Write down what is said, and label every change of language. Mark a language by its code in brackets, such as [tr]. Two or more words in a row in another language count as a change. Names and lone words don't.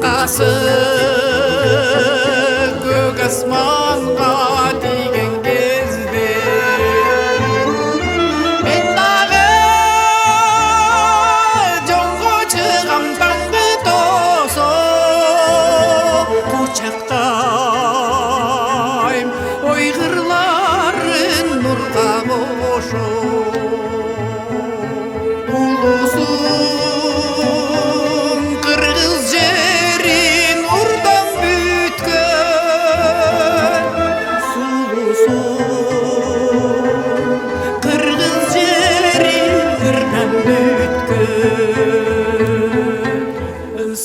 [kk] асы көк асманға тиген кезде мен дағы жолға шығам таңды тосып құшақтайм ой қырларын нұрға қошып [ky] улусун кыргыз жерин урдан бүткөн сулусун кыргыз жерин ырдан бүткөн